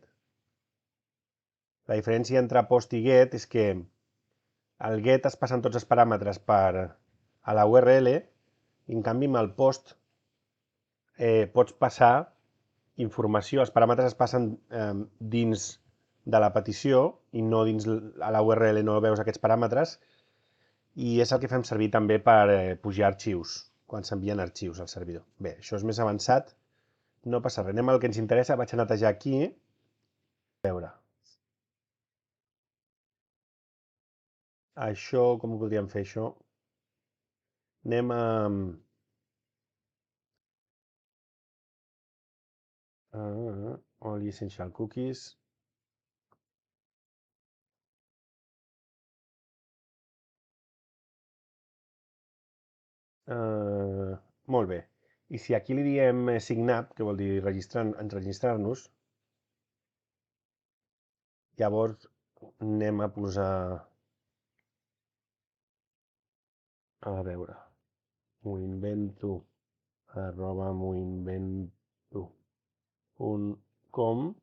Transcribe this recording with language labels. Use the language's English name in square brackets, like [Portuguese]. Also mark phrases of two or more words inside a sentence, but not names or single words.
[Catalan] La diferència entre POST i GET és que el GET es passen tots els paràmetres a la URL i en canvi amb el POST pots passar informació, els paràmetres es passen dins de la petició i no dins a la URL no veus aquests paràmetres i és el que fem servir també per pujar arxius, quan s'envien arxius al servidor. Bé, això és més avançat, no passa res. Anem al que ens interessa, vaig a netejar aquí. A veure. Això, com ho podríem fer, això? Anem a... [English] All essential cookies. [Catalan] Molt bé. I si aquí li diem [English] sign up, [Catalan] que vol dir registrar-nos, llavors anem a posar... A veure, m'ho invento, @m'hoinvento.com.